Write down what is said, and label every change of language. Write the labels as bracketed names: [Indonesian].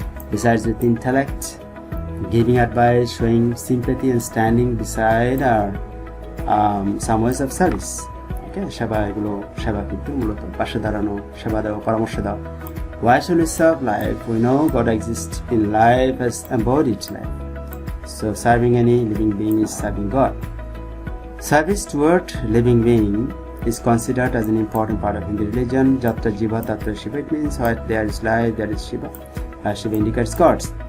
[English] Besides with intellect, giving advice, showing sympathy, and standing beside are some ways of service. [Bangla] Okay, সেবা কিন্তু মূলত পাশে দাঁড়ানো, সেবা দেওয়া, পরামর্শ দেওয়া. [English] Why should we serve life? We know God exists in life as embodied life. So serving any living being is serving God. Service toward living being is considered as an important part of Hindu religion. [Sanskrit] Jatra Jiva Tatra Shiva. [English] It means where there is life, there is Shiva. Shiva indicates gods.